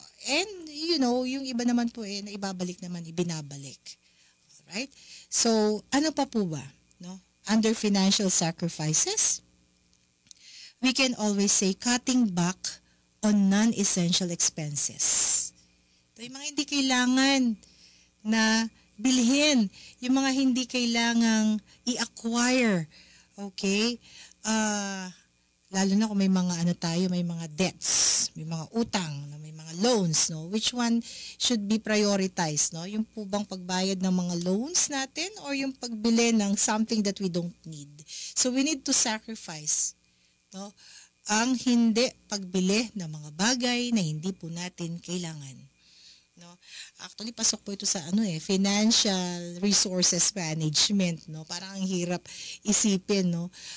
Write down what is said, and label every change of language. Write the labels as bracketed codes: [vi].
[en] And, you know, [tl] yung iba naman po na ibabalik naman, ibinabalik. Alright? So, ano pa po ba? No? [en] Under financial sacrifices, we can always say cutting back on non-essential expenses. [tl] Ito yung mga hindi kailangan na bilhin, yung mga hindi kailangang i-acquire. Okay? Lalo na kung may mga may mga debts, may mga utang, may mga loans, no? [en] Which one should be prioritized, [tl] no? Yung po bang pagbayad ng mga loans natin or yung pagbili ng [en] something that we don't need? So we need to sacrifice, no? [tl] Ang hindi pagbili ng mga bagay na hindi po natin kailangan. No? Actually, pasok po ito sa financial resources management, no? Parang ang hirap isipin, no?